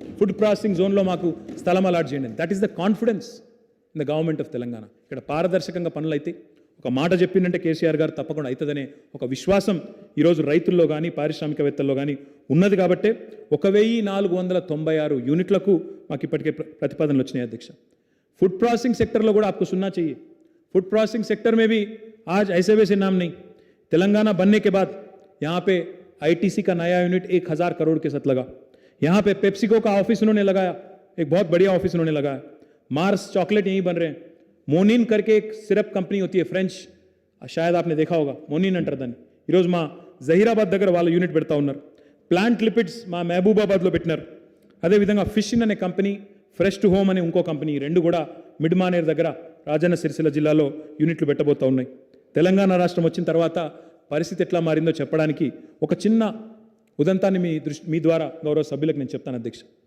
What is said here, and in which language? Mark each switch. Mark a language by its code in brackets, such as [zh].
[te] Food processing జోన్లో మాకు స్థలం అలాట్ చేయండి. [en] That is the confidence in the government of Telangana. [te] ఇక్కడ పారదర్శకంగా పనులు అయితే, ఒక మాట చెప్పిందంటే కేసీఆర్ గారు తప్పకుండా అవుతుందనే ఒక విశ్వాసం ఈరోజు రైతుల్లో కానీ పారిశ్రామికవేత్తల్లో కానీ ఉన్నది. కాబట్టే 1496 యూనిట్లకు మాకు ఇప్పటికే ప్రతిపాదనలు వచ్చినాయి అధ్యక్ష. [hi] ఫుడ్ ప్రాసెసింగ్ सेक्टर కూడా आपको सुनना चाहिए. फूड प्रोसेसिंग सेक्टर में भी आज ऐसे वैसे नाम नहीं, तेलंगाना बनने के बाद यहाँ पे आईटीसी का नया यूनिट 1000 करोड़ के साथ लगा. यहाँ पे पेप्सिको का ऑफिस उन्होंने लगाया, एक बहुत बढ़िया ऑफिस उन्होंने लगाया. मार्स चॉकलेट यहीं बन रहे हैं. मोनिन करके एक सिरप कंपनी होती है फ्रेंच, शायद आपने देखा होगा, मोनिन अंटर दानी [te] ఈరోజు మా జహీరాబాద్ దగ్గర వాళ్ళ యూనిట్ పెడతా ఉన్నారు. ప్లాంట్ లిపిడ్స్ మా మహబూబాబాద్లో పెట్టినారు. అదేవిధంగా ఫిషిన్ అనే కంపెనీ, ఫ్రెష్ టు హోమ్ అనే ఇంకో కంపెనీ, 2 కూడా మిడ్మానేర్ దగ్గర రాజన్న సిరిసిల్ల జిల్లాలో యూనిట్లు పెట్టబోతూ ఉన్నాయి. తెలంగాణ రాష్ట్రం వచ్చిన తర్వాత పరిస్థితి ఎట్లా మారిందో చెప్పడానికి ఒక చిన్న ఉదంతాన్ని మీ ద్వారా గౌరవ సభ్యులకు నేను చెప్తాను అధ్యక్ష.